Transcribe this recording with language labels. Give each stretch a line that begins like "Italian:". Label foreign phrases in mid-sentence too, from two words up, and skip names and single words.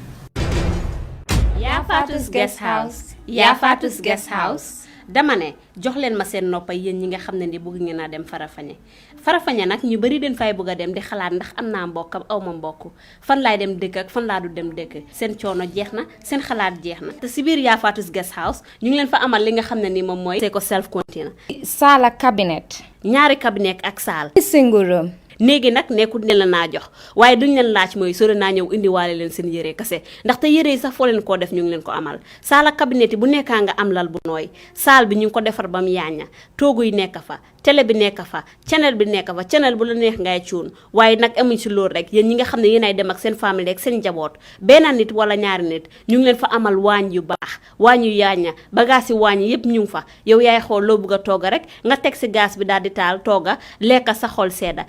Wolof: yaa Faatu's Guest House yaa Faatu's Guest House dama ne jox leen ma seen noppay yéen ñi nga xam ne ni bëgg ngeen a dem Farafeñe nag ñu bari den fay bëgg a dem di xalaat ndax am naa mbokk am aw ma mbokk fan laay dem dëkk ak fan laa du dem dëkk seen coono jeex na seen xalaat jeex na te si biir yaa Faatu's Guest House ñu ngi leen fa amal li nga xam ne ni moom mooy c'est ko
English: self container
Wolof: saala cabinet ñaari cabinet ak saal
English: single room
Wolof: néegi nag nekkul ne la naa jox waaye duñ leen laaj mooy sore naa ñëw indiwaale leen seen yére kese ndaxte yére yi sax foo leen koo def ñu ngi leen ko amal saala cabinet yi bu nekkaa nga am lal bu nooy saal bi ñu ngi ko defar ba mu yaaña toogu yi nekk fa télé bi nekk fa channel bi nekk fa channel bu la neex ngay cuun waaye nag amuñ si loolu rek yéen ñi nga xam ne yéenay dem ak seen famille ak seen njaboot benn nit wala ñaari nit ñu ngi leen fa amal waañ yu baax waañ yu yaaña bagage yi waañ yëpp ñu ngi fa yow yaay xool loo bëgg a tooga rek nga teg si gaz bi daal di taal tooga lekka sa xol sedda